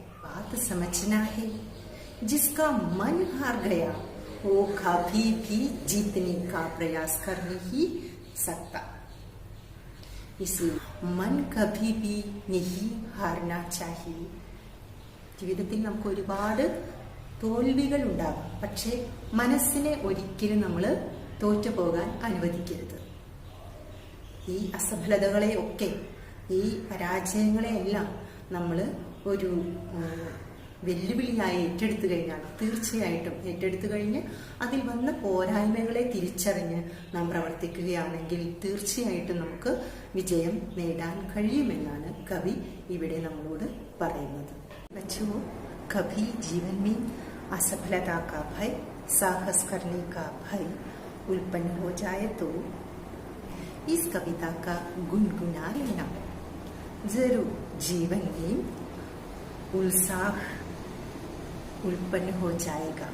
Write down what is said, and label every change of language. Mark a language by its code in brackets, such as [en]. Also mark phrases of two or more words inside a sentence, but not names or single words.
[hi] बात समझना है, जिसका मन हार गया वो कभी भी जीतने का प्रयास कर नहीं सकता. इसलिए मन कभी भी नहीं हारना चाहिए. [ml] ജീവിതത്തിൽ നമുക്ക് ഒരുപാട് തോൽവികൾ ഉണ്ടാകും, പക്ഷെ മനസ്സിനെ ഒരിക്കലും നമ്മൾ തോറ്റുപോകാൻ അനുവദിക്കരുത്. ഈ അസഫലതകളെ ഒക്കെ, ഈ പരാജയങ്ങളെ എല്ലാം നമ്മൾ ഒരു വെല്ലുവിളിയായി ഏറ്റെടുത്തു കഴിഞ്ഞാൽ, തീർച്ചയായിട്ടും ഏറ്റെടുത്തു കഴിഞ്ഞ് അതിൽ വന്ന പോരായ്മകളെ തിരിച്ചറിഞ്ഞ് നാം പ്രവർത്തിക്കുകയാണെങ്കിൽ തീർച്ചയായിട്ടും നമുക്ക് വിജയം നേടാൻ കഴിയുമെന്നാണ് കവി ഇവിടെ നമ്മളോട് പറയുന്നത്. [hi] बच्चों, कभी जीवन में असफलता का भय, साहस करने का भय उत्पन्न हो जाए तो इस कविता का गुनगुना लेना. जरूर जीवन में उत्साह उत्पन्न हो जाएगा.